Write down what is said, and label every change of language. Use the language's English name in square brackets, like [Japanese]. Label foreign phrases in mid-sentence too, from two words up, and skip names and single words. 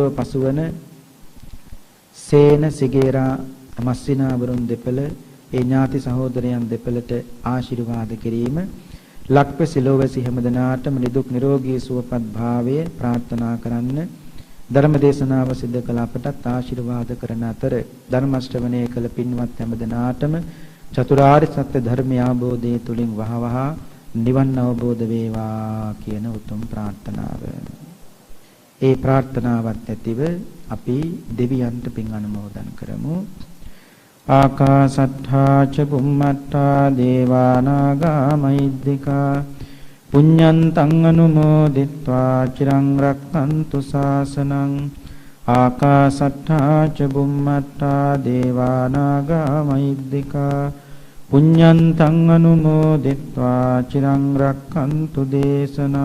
[Sinhala] පසුවන සේන සිගේරා මස්සිනාවරුන් දෙපළ ඒ ඥාති සහෝදරයන් දෙපළට ආශිර්වාද කිරීම, ලක්පැසි ලෝවැසි හැමදෙනාටම නිදුක් නිරෝගී සුවපත් භාවය ප්‍රාර්ථනා කරන්න, ධර්ම දේශනාව සිදු කළ අපටත් ආශිර්වාද කරන අතර ධර්ම ශ්‍රවණය කළ පින්වත් හැමදෙනාටම චතුරාර්ය සත්‍ය ධර්මය අවබෝධයේ තුලින් වහවහ නිවන් අවබෝධ වේවා කියන උතුම් ප්‍රාර්ථනාව. ඒ ප්‍රාර්ථනාවත් ඇතිව අපි දෙවියන්ට පින් අනුමෝදන් කරමු. [Pali] ආකාසට්ඨා ච බුම්මට්ඨා දේවා නාග මහිද්దికා පුඤ්ඤන්තං අනුමෝදිත්වා චිරං රක්ඛන්තු ශාසනං. ආකාසට්ඨා ච බුම්මට්ඨා දේවා නාග මහිද්దికා පුඤ්ඤන්තං අනුමෝදිත්වා චිරං රක්ඛන්තු දේශනං.